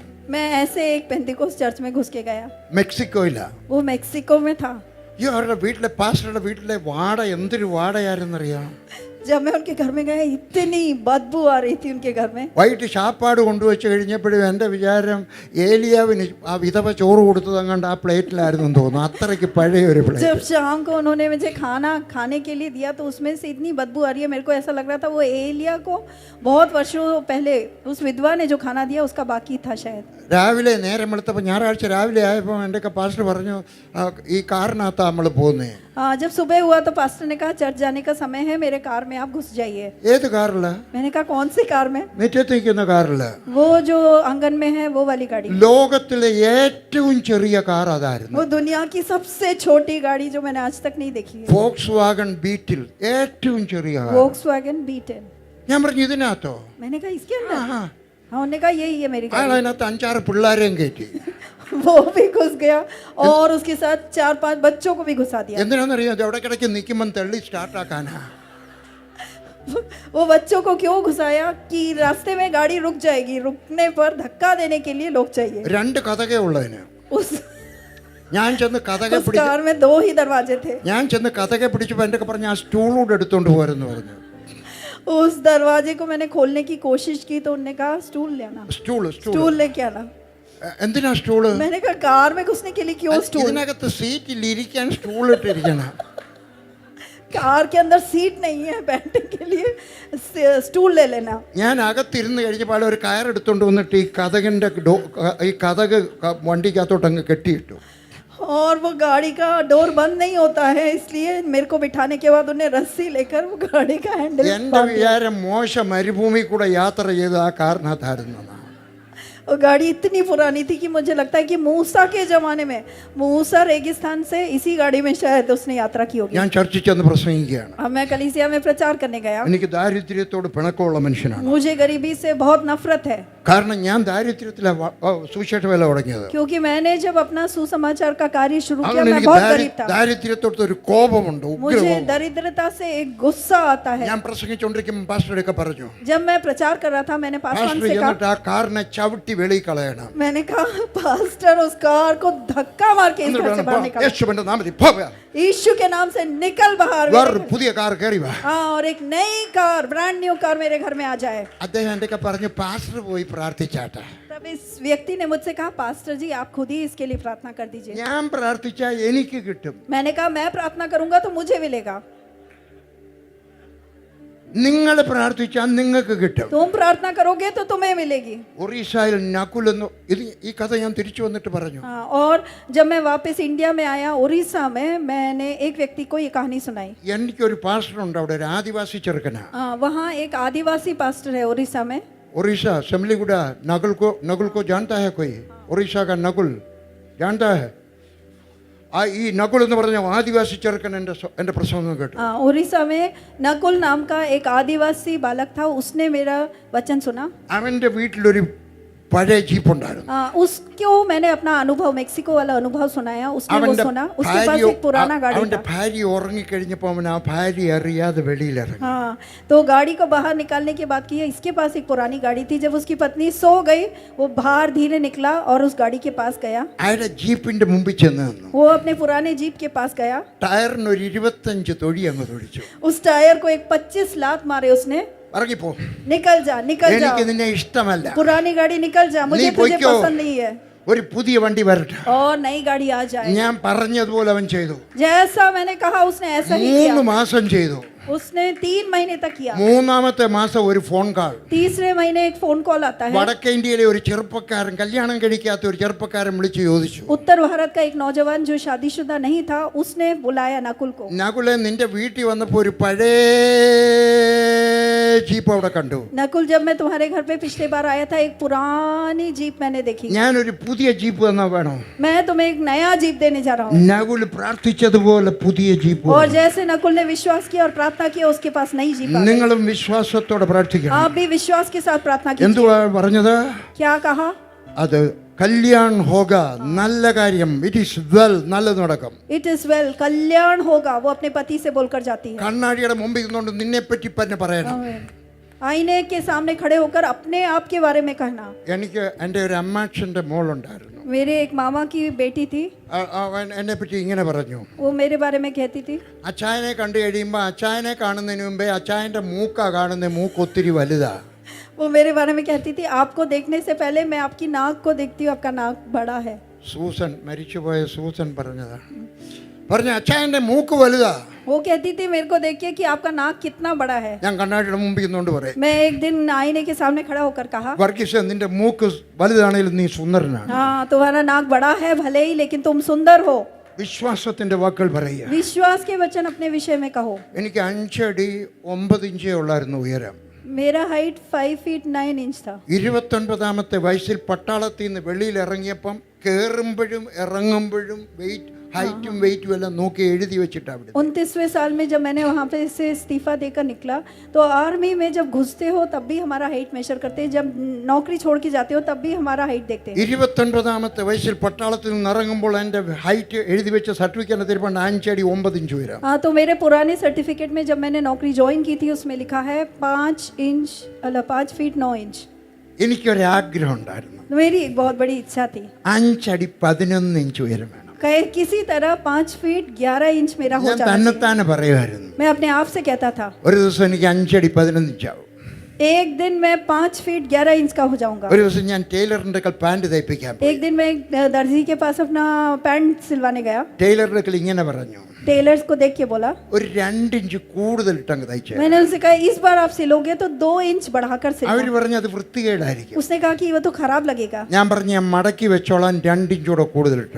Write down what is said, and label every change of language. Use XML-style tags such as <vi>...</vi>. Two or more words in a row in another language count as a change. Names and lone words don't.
<hi>मैं ऐसे एक पेंटिकोस चर्च में घुस के गया.</hi> <ml>മെക്സിക്കോയിലാ.</ml> <hi>वो मेक्सिको में था.</hi> <ml>ഈ അവരുടെ വീട്ടിലെ പാസ്റ്ററുടെ വീട്ടിലെ വാട എന്തൊരു വാടയായിരുന്നറിയാം.</ml> <hi>जब मैं उनके घर में गया इतनी बदबू आ रही थी उनके घर में.</hi> <ml>വൈകിട്ട് ചാപ്പാട് കൊണ്ടുവച്ച് കഴിഞ്ഞപ്പോഴും എൻ്റെ വിചാരം ഏലിയാവിന് ആ വിധവ ചോറ് കൊടുത്തത് അങ്ങാണ്ട് ആ പ്ലേറ്റിലായിരുന്നു തോന്നുന്നു. അത്രയ്ക്ക് പഴയ ഒരു</ml> <hi>जब</hi> <ml>പ്ലേറ്റ്.</ml> <hi>शाम को उन्होंने मुझे खाना खाने के लिए दिया तो उसमें से इतनी बदबू आ रही है, मेरे को ऐसा लग रहा था वो एलिया को बहुत वर्षों पहले उस विधवा ने जो खाना दिया उसका बाकी था शायद.</hi> <ml>രാവിലെ നേരം വെളുത്തപ്പോൾ ഞായറാഴ്ച രാവിലെ ആയപ്പോൾ എൻ്റെ പാസ്റ്റർ പറഞ്ഞു ഈ കാറിനകത്താണ് നമ്മൾ പോകുന്നത്.</ml> <hi>जब सुबह हुआ तो पास्टर ने कहा चर्च जाने का समय है, मेरे कार में आप घुस जाइए.</hi> <ml>ഏത് കാറില്?</ml> <hi>मैंने कहा कौन सी कार में?</hi> <ml>മുറ്റത്ത് നിൽക്കുന്ന കാറില്.</ml> <hi>वो जो आंगन में है वो वाली गाड़ी.</hi> <ml>ലോകത്തിലെ ഏറ്റവും ചെറിയ കാർ അതായിരുന്നു.</ml> <hi>वो दुनिया की सबसे छोटी गाड़ी जो मैंने आज तक नहीं देखी है.</hi> <ml>ഫോക്സ് വാഗൺ ബീറ്റിൽ ഏറ്റവും ചെറിയ കാർ.</ml> <hi>वोक्सवैगन बीटन.</hi> <ml>ഞാൻ പറഞ്ഞു ഇതിനകത്തോ?</ml> <hi>मैंने कहा इसके अंदर. हाँ, उन्होंने कहा यही है मेरी</hi> <ml>അയാൾ</ml> <hi>गाड़ी.</hi> <ml>അതിനകത്ത് 5-6 പിള്ളേരെയും കയറ്റി.</ml> <hi>वो भी घुस गया और उसके साथ 4-5 बच्चों को भी घुसा दिया.</hi> <ml>എന്തിനാണെന്നറിയാം? ഇടയ്ക്കിടയ്ക്ക് നിൽക്കുമ്പോൾ തള്ളി സ്റ്റാർട്ടാക്കാനാ.</ml> <hi>वो बच्चों को क्यों घुसाया कि रास्ते में गाड़ी रुक जाएगी, रुकने पर धक्का देने के लिए लोग चाहिए.</hi> <ml>2 കഥകേ ഉള്ളതിന്.</ml> <hi>उस</hi> <ml>ഞാൻ ചെന്ന് കഥകെ</ml> <hi>उस कार में 2 ही दरवाजे थे.</hi> <ml>പിടിച്ചപ്പോൾ എൻ്റെ പറഞ്ഞ് ആ സ്റ്റൂളൂടെ എടുത്തോണ്ട് പോരെന്ന് പറഞ്ഞു.</ml> <hi>उस दरवाजे को मैंने खोलने की कोशिश की तो उन्होंने कहा स्टूल लेना,</hi> <ml>സ്റ്റൂള്</ml> <hi>स्टूल लेके आना।</hi> <ml>എന്തിനാ സ്റ്റൂള്?</ml> <hi>मैंने कहा कार में घुसने के लिए क्यों स्टूल?</hi> <ml>ഇതിനകത്ത് സീറ്റിൽ ഇരിക്കാൻ സ്റ്റൂൾ ഇട്ടിരിക്കണം.</ml> <hi>कार के अंदर सीट नहीं है बैठने के लिए, स्टूल ले लेना।</hi> <ml>ഞാൻ അകത്തിരുന്ന് കഴിഞ്ഞപ്പോൾ ഒരു കയറെടുത്തോണ്ട് വന്നിട്ട് ഈ കതക് വണ്ടിക്കകത്തോട്ട് അങ്ങ് കെട്ടിയിട്ടു.</ml> <hi>और वो गाड़ी का डोर बंद नहीं होता है, इसलिए मेरे को बिठाने के बाद उन्हें रस्सी लेकर वो गाड़ी का हैंडल</hi> <ml>എന്റെ വിചാരം മോശ മരുഭൂമി കൂടെ യാത്ര ചെയ്ത് ആ കാറിനകത്തായിരുന്നു.</ml> <hi>वो गाड़ी इतनी पुरानी थी कि मुझे लगता है कि मूसा के जमाने में, मूसा रेगिस्तान से इसी गाड़ी में शायद उसने यात्रा की होगी।</hi> <ml>ഞാൻ ചർച്ചിൽ ചെന്ന് പ്രസംഗിക്കുകയാണ്.</ml> <hi>अब मैं कलीसिया में प्रचार करने गया।</hi> <ml>എനിക്ക് ദാരിദ്ര്യത്തോട് പിണക്കമുള്ള മനുഷ്യനാണ്.</ml> <hi>मुझे गरीबी से बहुत नफरत है,</hi> <ml>കാരണം ഞാൻ ദാരിദ്ര്യത്തിലാണ് സുവിശേഷ വേല തുടങ്ങിയത്.</ml> <hi>क्योंकि मैंने जब अपना सुसमाचार का कार्य शुरू किया</hi> <ml>അതുകൊണ്ട്</ml> <hi>मैं</hi> <ml>എനിക്ക്</ml> <hi>बहुत गरीब था।</hi> <ml>ദാരിദ്ര്യത്തോട് ഒരു കോപമുണ്ട്,</ml> <hi>मुझे</hi> <ml>ഉഗ്രകോപം.</ml> <hi>दरिद्रता से एक गुस्सा आता है।</hi> <ml>ഞാൻ പ്രസംഗിച്ചുകൊണ്ടിരിക്കുമ്പോൾ പാസ്റ്ററൊക്കെ പറഞ്ഞു,</ml> <hi>जब मैं प्रचार कर रहा था मैंने पासवान</hi> <ml>പാസ്റ്റർ</ml> <hi>से कहा,</hi> <ml>എന്നിട്ട് ആ കാറിനെ ചവിട്ടി വെളിയിൽ കളയണം.</ml> <hi>मैंने कहा पास्टर उस कार को धक्का मार के इस घर से बाहर निकालो,</hi> <ml>യേശുവിന്റെ നാമത്തിൽ പോവുക.</ml> <hi>यीशु के नाम से निकल बाहर।</hi> <ml>വേറൊരു പുതിയ കാർ കയറി വാ.</ml> <hi>हाँ, और एक नई कार,</hi> <en>brand new car</en> <hi>मेरे घर में आ जाए।</hi> <ml>അദ്ദേഹം എന്തൊക്കെ പറഞ്ഞു, പാസ്റ്റർ പോയി പ്രാർത്ഥിച്ചാട്ടെ.</ml> <hi>तब इस व्यक्ति ने मुझसे कहा पास्टर जी आप खुद ही इसके लिए प्रार्थना कर दीजिए।</hi> <ml>ഞാൻ പ്രാർത്ഥിച്ചാൽ എനിക്ക് കിട്ടും.</ml> <hi>मैंने कहा मैं प्रार्थना करूंगा तो मुझे मिलेगा,</hi> <ml>നിങ്ങൾ പ്രാർത്ഥിച്ചാൽ നിങ്ങൾക്ക് കിട്ടും.</ml> <hi>तुम प्रार्थना करोगे तो तुम्हें मिलेगी।</hi> <ml>ഒറീസയിൽ നകുൽ എന്ന് ഈ കഥ ഞാൻ തിരിച്ചു വന്നിട്ട് പറഞ്ഞു.</ml> <hi>हाँ, और जब मैं वापस इंडिया में आया उड़ीसा में, मैंने एक व्यक्ति को ये कहानी सुनाई।</hi> <ml>എനിക്കൊരു പാസ്റ്റർ ഉണ്ട് അവിടെ, ഒരു ആദിവാസി ചെറുക്കനാ.</ml> <hi>वहाँ एक आदिवासी पास्टर है उड़ीसा में। उड़ीसा सिमलीगुड़ा नकुल को जानता है कोई? उड़ीसा का नकुल जानता है?</hi> <ml>ഈ നകുൽ എന്ന് പറഞ്ഞ ആദിവാസി ചെറുക്കൻ എൻ്റെ പ്രസംഗം കേട്ടു.</ml> <hi>उड़ीसा में नकुल नाम का एक आदिवासी बालक था, उसने मेरा वचन सुना।</hi> <ml>അവൻ്റെ വീട്ടിലൊരു പഴയ ജീപ്പ് ഉണ്ടായിരുന്നു.</ml> <hi>उसको मैंने अपना अनुभव, मेक्सिको वाला अनुभव सुनाया। उसने वो सुना, उसके पास एक पुराना गाड़ी</hi> <ml>അവൻ്റെ</ml> <hi>था।</hi> <ml>ഭാര്യ ഉറങ്ങിക്കഴിഞ്ഞപ്പോൾ അവൻ ആ ഭാര്യ അറിയാതെ വെളിയിലിറങ്ങി.</ml> <hi>हाँ, तो गाड़ी को बाहर निकालने के बाद किया, इसके पास एक पुरानी गाड़ी थी। जब उसकी पत्नी सो गई, वो बाहर धीरे निकला और उस गाड़ी के पास गया।</hi> <ml>അയാളുടെ ജീപ്പിന്റെ मुंबी ചെന്ന് നിന്നു.</ml> <hi>वो अपने पुराने जीप के पास गया,</hi> <ml>ടയറിന് ഒരു 25 തൊടി അങ്ങ് തൊടിച്ചു.</ml> <hi>उस टायर को एक 25 लात मारे उसने।</hi> <ml>ഇറങ്ങിപ്പോ,</ml> <hi>निकल जा, निकल जा,</hi> <ml>എനിക്ക് നിന്നെ ഇഷ്ടമല്ല,</ml> <hi>पुरानी गाड़ी निकल जा, मुझे नहीं, तुझे क्यों? पसंद नहीं है,</hi> <ml>ഒരു പുതിയ വണ്ടി വരട്ടെ.</ml> <hi>और नई गाड़ी आ जाए।</hi> <ml>ഞാൻ പറഞ്ഞതുപോലെ അവൻ ചെയ്തു.</ml> <hi>जैसा मैंने कहा उसने ऐसा ही 3 किया।</hi> <ml>മാസം ചെയ്തു.</ml> <hi>उसने 3 महीने तक किया।</hi> <ml>മൂന്നാമത്തെ മാസം ഒരു ഫോൺ കാൾ.</ml> <hi>तीसरे महीने एक फोन कॉल आता है।</hi> <ml>വടക്കേ ഇന്ത്യയിലെ ഒരു ചെറുപ്പക്കാരൻ, കല്യാണം കഴിക്കാത്ത ഒരു ചെറുപ്പക്കാരൻ വിളിച്ച് ചോദിച്ചു,</ml> <hi>उत्तर भारत का एक नौजवान जो शादीशुदा नहीं था, उसने बुलाया नकुल को।</hi> <ml>നകുലെ നിന്റെ വീട്ടിൽ വന്നപ്പോ ഒരു പഴയ ജീപ്പ് അവിടെ കണ്ടു.</ml> <hi>नकुल, जब मैं तुम्हारे घर पे पिछले बार आया था, एक पुरानी जीप मैंने देखी।</hi> <ml>ഞാനൊരു പുതിയ ജീപ്പ് തന്നാ വേണോ?</ml> <hi>मैं तुम्हें एक नया जीप देने जा रहा हूँ।</hi> <ml>നകുൽ പ്രാർത്ഥിച്ചതുപോലെ പുതിയ ജീപ്പ്.</ml> <hi>और जैसे नकुल ने विश्वास किया और प्रार्थना किया, उसके पास नई जीप आ गई।</hi> <ml>നിങ്ങളും വിശ്വാസത്തോടെ പ്രാർത്ഥിക്കണം.</ml> <hi>आप भी विश्वास के साथ प्रार्थना कीजिए।</hi> <ml>എന്തുവാ പറഞ്ഞത്?</ml> <hi>क्या कहा?</hi> <ml>അത്</ml> <hi>कल्याण होगा,</hi> <ml>നല്ല കാര്യം,</ml> <en>it is well,</en> <ml>നല്ലത് നടക്കും.</ml> <en>it is well,</en> <hi>कल्याण होगा, वो अपने पति से बोलकर जाती है।</hi> <ml>കണ്ണാടിയുടെ മുമ്പിൽ നിന്നുകൊണ്ട് നിന്നെ പറ്റി തന്നെ പറയണം.</ml> <hi>आईने के सामने खड़े होकर अपने आप के बारे में कहना।</hi> <ml>എനിക്ക് എൻ്റെ ഒരു അമ്മാച്ചൻ്റെ മോളുണ്ടായിരുന്നു.</ml> <hi>मेरे एक मामा की बेटी थी,</hi> <ml>അവൻ എന്നെ പറ്റി ഇങ്ങനെ പറഞ്ഞു,</ml> <hi>वो मेरे बारे में कहती थी,</hi> <ml>അച്ചായനെ കണ്ടു കഴിയുമ്പോൾ അച്ചായനെ കാണുന്നതിന് മുമ്പേ അച്ചായൻ്റെ മൂക്കാ കാണുന്നത്, മൂക്ക് ഒത്തിരി വലുതാ.</ml> <hi>वो मेरे बारे में कहती थी आपको देखने से पहले मैं आपकी नाक को देखती हूँ, आपका नाक बड़ा है।</hi> <ml>സൂസൻ, മരിച്ചുപോയ സൂസൻ പറഞ്ഞതാ. പറഞ്ഞ അച്ചായൻ്റെ മൂക്ക് വലുതാ.</ml> <hi>वो कहती थी मेरे को देखिए कि आपका नाक कितना बड़ा है।</hi> <ml>ഞാൻ കണ്ണാടിയുടെ മുമ്പിൽ നിന്നുകൊണ്ട് പറയും,</ml> <hi>मैं एक दिन आईने के सामने खड़ा होकर कहा,</hi> <ml>വർഗീസ് നിന്റെ മൂക്ക് വലുതാണെങ്കിലും നീ സുന്ദരനാണ്.</ml> <hi>हाँ तुम्हारा नाक बड़ा है भले ही, लेकिन तुम सुंदर हो।</hi> <ml>വിശ്വാസത്തിന്റെ വാക്കുകൾ പറയുക.</ml> <hi>विश्वास के वचन अपने विषय में कहो।</hi> <ml>എനിക്ക് 5 അടി 9 ഇഞ്ചേ ഉള്ളായിരുന്നു ഉയരം.</ml> <hi>मेरा हाइट 5 फीट 9 इंच था।</hi> <ml>29ാമത്തെ വയസ്സിൽ പട്ടാളത്തിൽ നിന്ന് വെളിയിൽ ഇറങ്ങിയപ്പം കയറുമ്പോഴും ഇറങ്ങുമ്പോഴും ഹൈറ്റും വെയിറ്റും എല്ലാം നോക്കി एഴുതി വെച്ചിട്ടാ അവിടെ.</ml> <hi>29वें साल में जब मैंने वहाँ पे से इस्तीफा देकर निकला, तो आर्मी में जब घुसते हो तब भी हमारा हाइट मेजर करते हैं, जब नौकरी छोड़ के जाते हो तब भी हमारा हाइट देखते हैं.</hi> <ml>29ാമത്തെ വയസ്സിൽ പട്ടാളത്തിൽ നിന്ന് ഇറങ്ങുമ്പോൾ എൻ്റെ ഹൈറ്റ് എഴുതി വെച്ച സർട്ടിഫിക്കറ്റ് തരുമ്പോൾ 5 അടി 9 ഇഞ്ച് ഉയരം.</ml> <hi>हाँ, तो मेरे पुराने सर्टिफिकेट में जब मैंने नौकरी ज्वाइन की थी उसमें लिखा है 5 फीट 9 इंच.</hi> <ml>എനിക്കൊരു ആഗ്രഹം ഉണ്ടായിരുന്നു,</ml> <hi>मेरी एक बहुत बड़ी इच्छा थी,</hi> <ml>5 അടി 11 ഇഞ്ച് ഉയരം വേണം.</ml> <hi>कहे किसी तरह 5 फीट 11 इंच मेरा हो</hi> <ml>ഞാൻ</ml> <hi>जाना चाहिए।</hi> <ml>തന്നെത്താനെ പറയുമായിരുന്നു.</ml> <hi>मैं अपने आप से कहता था</hi> <ml>ഒരു ദിവസം എനിക്ക് 5 അടി 11 ഇഞ്ചാവും.</ml> <hi>एक दिन मैं 5 फीट 11 इंच का हो जाऊंगा।</hi> <ml>ഒരു ദിവസം ഞാൻ ടൈലറിന്റെ കൽ പാന്റ് തയ്പ്പിക്കാൻ പോയി.</ml> <hi>एक दिन मैं एक दर्जी के पास अपना पैंट सिलवाने गया।</hi> <ml>ടൈലറിന്റെ കൽ ഇങ്ങനെ പറഞ്ഞു,</ml> <hi>टेलर्स को देख के बोला,</hi> <ml>ഒരു 2 ഇഞ്ച് കൂടുതൽ ഇട്ടങ്ങ് തയ്ച്ചേ.</ml> <hi>मैंने उनसे कहा इस बार आप सिलोगे तो 2 इंच बढ़ाकर</hi> <ml>അവർ</ml> <hi>सिलना।</hi> <ml>പറഞ്ഞു അത് വൃത്തികേടായിരിക്കും.</ml> <hi>उसने कहा कि वो तो खराब लगेगा।</hi> <ml>ഞാൻ പറഞ്ഞു ഞാൻ മടക്കി വെച്ചോളാൻ 2 ഇഞ്ച് കൂടെ കൂടുതൽ ഇട്ടാ.</ml>